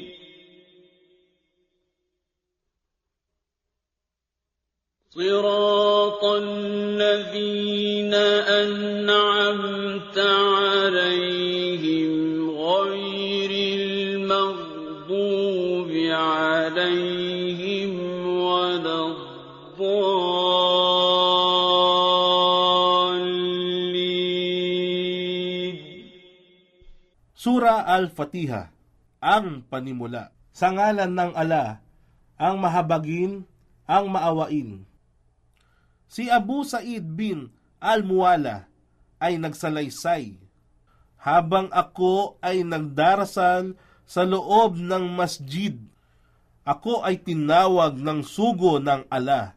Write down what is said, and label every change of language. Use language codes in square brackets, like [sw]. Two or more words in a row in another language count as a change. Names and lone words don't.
[ar] صراط الذين أنعمت عليهم غير المغضوب عليهم ولا الضالين. [tl] Sura Al-Fatiha, ang panimula. Sa ngalan ng Allah, ang mahabagin, ang maawain. Si Abu Sa'id bin Al-Muwala ay nagsalaysay. Habang ako ay nagdarasal sa loob ng masjid, ako ay tinawag ng sugo ng Allah.